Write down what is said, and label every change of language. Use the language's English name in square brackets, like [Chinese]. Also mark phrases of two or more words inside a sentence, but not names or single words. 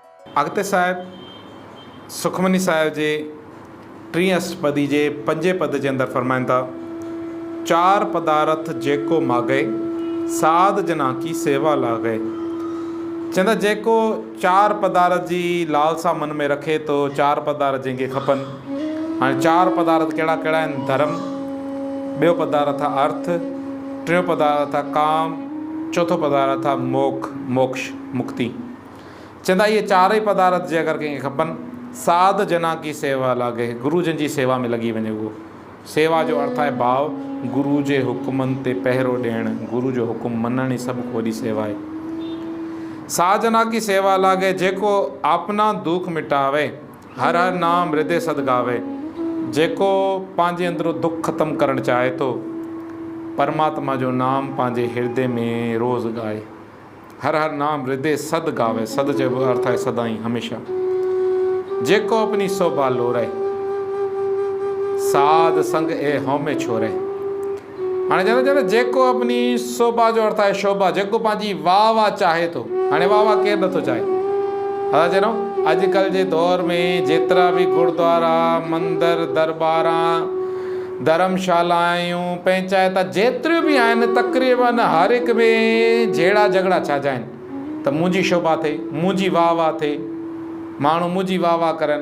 [Sindhi] अॻिते साहिब सुखमनी साहिब जे 3 अष्टपदी जे 5 पद जे अंदरि फरमाइनि था, [Punjabi] 4 ਪਦਾਰਥ ਜੇਕੋ ਮਾਗੈ ਸਾਧ ਜਨਾ ਕੀ ਸੇਵਾ ਲਾਗੈ। [Sindhi] चवंदा जेको 4 पदार्थ जी लालसा मन में रखे तो 4 पदार्थ जंहिंखे खपनि। हाणे 4 पदार्थ कहिड़ा कहिड़ा आहिनि? धर्म, ॿियो पदार्थ आहे अर्थ, टियों पदार्थ आहे काम, चौथों पदार्थ आहे मोक्ष मुक्ति। चवंदा इहे 4 पदार्थ जे अगरि कंहिंखे खपनि, [Punjabi] ਸਾਧ ਜਨਾ ਕੀ ਸੇਵਾ ਲਾਗੈ, [Sindhi] गुरु जन जी सेवा में लॻी वञे। उहो सेवा जो अर्थ आहे भाव, गुरु जे हुकुमनि ते पहिरो ॾियणु, गुरु जो हुकुम मञण ई सभु खां वॾी सेवा आहे। [Punjabi] ਸਾਧ ਜਨਾ ਕੀ ਸੇਵਾ ਲਾਗੈ, ਜੇਕੋ ਅਪਨਾ ਦੁਖ ਮਿਟਾਵੈ, ਹਰਿ ਹਰਿ ਨਾਮ ਰਿਦੈ ਸਦ ਗਾਵੈ। [Sindhi] जेको पंहिंजे अंदरो दुख ख़तमु करणु चाहे थो, परमात्मा जो नाम पंहिंजे हृदय में रोज़ गाए। [Punjabi] ਹਰਿ ਹਰਿ ਨਾਮ ਰਿਦੈ ਸਦ ਗਾਵੈ, [Sindhi] सद जो अर्थ आहे सदाई हमेशा। [Punjabi] ਜੇਕੋ ਅਪਨੀ ਸੋਭਾ ਲੋਰੈ, ਸਾਧ ਸੰਗਿ ਇਹ ਹਉਮੈ ਛੋਰੈ। [Sindhi] हाणे चवंदा [Punjabi] ਜੇਕੋ ਅਪਨੀ ਸੋਭਾ [Sindhi] जो अर्थ आहे शोभा, जेको पंहिंजी वाह चाहे थो। हाणे वाह केरु नथो चाहे? हा चवणो अॼुकल्ह जे दौर में जेतिरा बि गुरुद्वारा, मंदर, दरबारा, धर्मशालायूं, पंचायत जेतिरियूं बि आहिनि, तक़रीबन हर हिक में जहिड़ा झगड़ा छाजा आहिनि त मुंहिंजी शोभा थिए, मुंहिंजी वाह थिए, माण्हू मुंहिंजी वाह करनि।